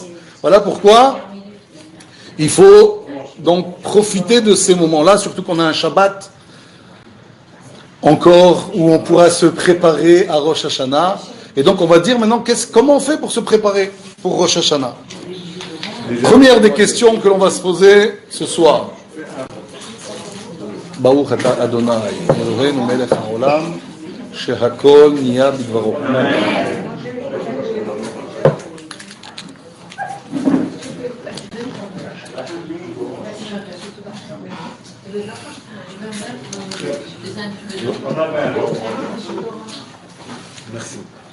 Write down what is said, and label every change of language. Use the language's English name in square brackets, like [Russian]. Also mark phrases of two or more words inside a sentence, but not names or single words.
[French] Voilà pourquoi il faut donc profiter de ces moments-là, surtout qu'on a un Shabbat encore où on pourra se préparer à Rosh Hashanah. Et donc, on va dire maintenant, comment on fait pour se préparer pour Rosh Hashanah? Première des questions que l'on va se poser ce soir. [Hebrew] ברוך אתה אדוני, אלוהינו מלך העולם, שהכל נהיה בדברו. [French] Merci.